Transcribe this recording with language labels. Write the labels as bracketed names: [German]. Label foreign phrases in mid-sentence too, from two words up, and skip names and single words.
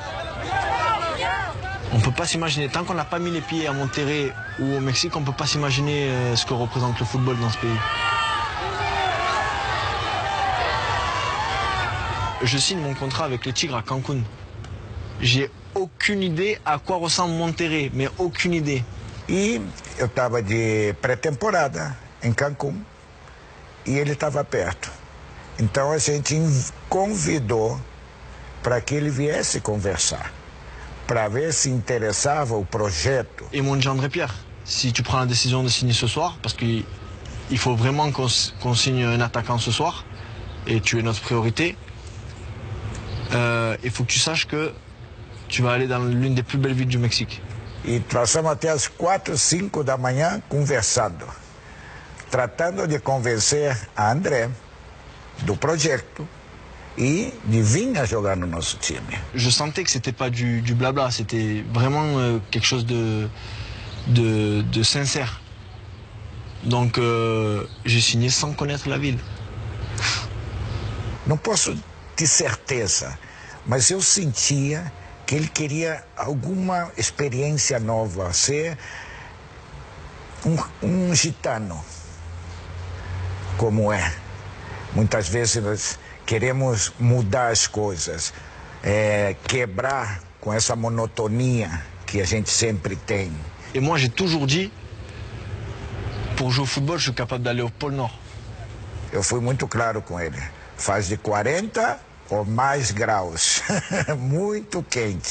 [French] On ne peut pas s'imaginer, tant qu'on n'a pas mis les pieds à Monterrey ou au Mexique, on ne peut pas s'imaginer ce que représente le football dans ce pays. Je signe mon contrat avec les Tigres à Cancun. J'ai aucune idée à quoi ressemble Monterrey, mais aucune idée. [Portuguese] E eu estava de pré-temporada em Cancún e ele estava perto. Então a gente convidou para que ele viesse conversar, para ver se interessava o projeto. [French] Et m'ont dit André Pierre, si tu prends la décision de signer ce soir, parce qu'il faut vraiment qu'on signe un attaquant ce soir, et tu es notre priorité, il faut que tu saches que tu vas aller dans l'une des plus belles villes du Mexique. [Portuguese] E passamos até as 4, 5 da manhã conversando, tratando de convencer a André do projeto e de vir a jogar no nosso time. [French] Je sentais que c'était pas du blabla, c'était vraiment quelque chose de sincère. Donc j'ai signé sans connaître la ville. [Portuguese] Não posso ter certeza, mas eu sentia que ele queria alguma experiência nova, ser um gitano, como é. Muitas vezes nós queremos mudar as coisas, quebrar com essa monotonia que a gente sempre tem. [French] Et moi j'ai toujours dit, pour jouer au football, je suis capable d'aller au pôle Nord. [Portuguese] Eu fui muito claro com ele. Faz de 40 ou mais graus. Muito quente.